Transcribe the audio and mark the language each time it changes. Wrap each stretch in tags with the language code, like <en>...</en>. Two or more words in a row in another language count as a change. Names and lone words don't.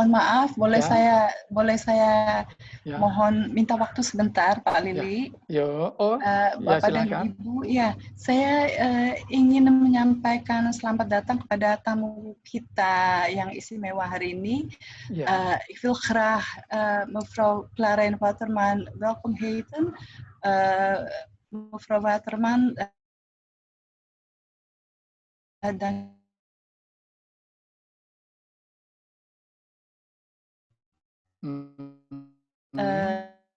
<id>mohon maaf, ya boleh saya ya mohon minta waktu sebentar, Pak ya, Lili. yo, oh, ya Bapak dan silakan. Ibu, ya, saya ingin menyampaikan selamat datang kepada tamu kita yang istimewa hari ini. Ya,</id> <nl>Ik wil graag mevrouw Clarijn Waterman welkom heten. Mevrouw Waterman, dank. mhm,</nl>